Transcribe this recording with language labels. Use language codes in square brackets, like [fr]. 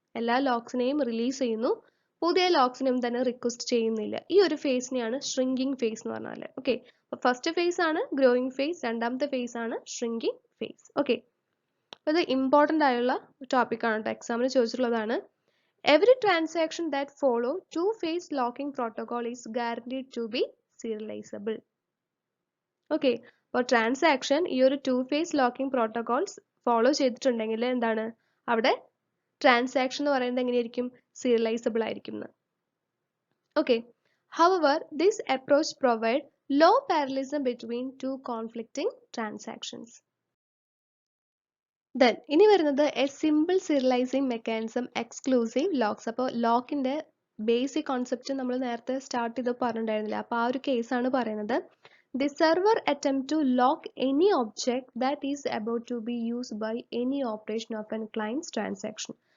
[ml] എല്ലാ ലോക്സിനെയും റിലീസ് ചെയ്യുന്നു, പുതിയ ലോക്സിനെയും തന്നെ റിക്വസ്റ്റ് ചെയ്യുന്നില്ല. ഈ ഒരു ഫേസിനെയാണ് ഷ്രിങ്കിങ് ഫേസ് എന്ന് പറഞ്ഞാൽ. ഓക്കെ, അപ്പോൾ ഫസ്റ്റ് ഫേസ് ആണ് ഗ്രോയിങ് ഫേസ്, രണ്ടാമത്തെ ഫേസ് ആണ് ഷ്രിങ്കിങ് ഫേസ്. ഓക്കെ, അപ്പോൾ ഇത് ഇമ്പോർട്ടൻ്റ് ആയുള്ള ടോപ്പിക് ആണ് കേട്ടോ, എക്സാമിന് ചോദിച്ചിട്ടുള്ളതാണ്. [en] Every transaction that follow two-phase locking protocol is guaranteed to be serializable. [ml] Okay, അപ്പോൾ ട്രാൻസാക്ഷൻ ഈ ഒരു two-phase locking protocols ഫോളോ ചെയ്തിട്ടുണ്ടെങ്കിൽ എന്താണ് അവിടെ ട്രാൻസാക്ഷൻ എന്ന് പറയുന്നത് എങ്ങനെയായിരിക്കും, സീരിയലൈസബിൾ ആയിരിക്കും. [en] Okay, however this approach provide low parallelism between two conflicting transactions. Then [ml] ഇനി വരുന്നത് [en] A simple serializing mechanism exclusive locks. [ml] അപ്പോൾ ലോക്കിന്റെ ബേസിക് കോൺസെപ്റ്റ് നമ്മൾ നേരത്തെ സ്റ്റാർട്ട് ചെയ്ത് പറഞ്ഞിട്ടുണ്ടായിരുന്നില്ല. അപ്പോൾ ആ ഒരു കേസാണ് പറയുന്നത്. [en] The server attempt to lock any object that is about to be used by any operation of n clients transaction.